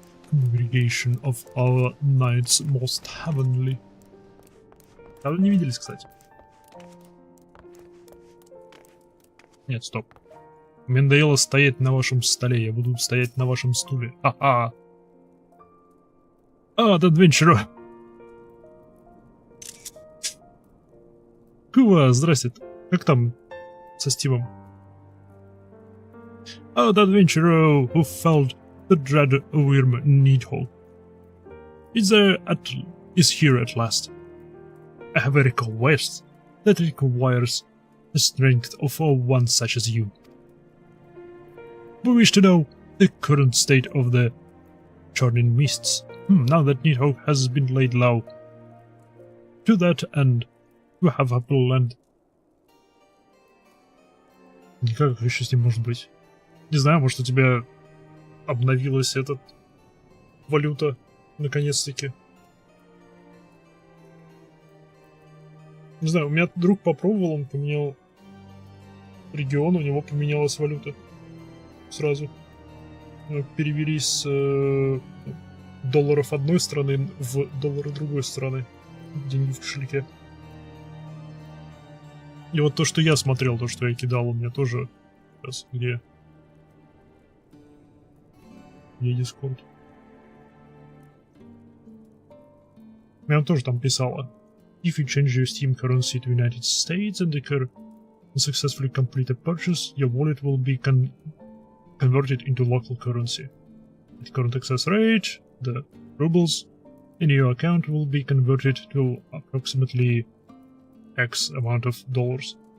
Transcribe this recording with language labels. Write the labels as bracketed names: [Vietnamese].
[English] Congregation of our Knights Most Heavenly. [Russian] Давно не виделись, кстати. Нет, стоп. Мне надоело стоять на вашем столе, я буду стоять на вашем стуле. Ха-ха. [English] The Adventurer. [Russian] Кува, здрасте. Как там со Стивом? [English] The Adventurer who felled the dread worm Needhole is here at last. I have a request that requires the strength of one such as you. We wish to know the current state of the churning mists, now that Needhole has been laid low. To that end, we have a plan. [Russian] Никак еще с ним может быть. Не знаю, может у тебя обновилась эта валюта наконец-таки. Не знаю, у меня друг попробовал, он поменял регион, у него поменялась валюта сразу. Перевели с долларов одной страны в доллары другой страны. Деньги в кошельке. И вот то, что я смотрел, то, что я кидал, у меня тоже... Сейчас, где Discord? Я тоже там писала. [English] If you change your Steam currency to United States and successfully complete a purchase, your wallet will be converted into local currency. At current excess rate, the rubles in your account will be converted to approximately X amount of dollars.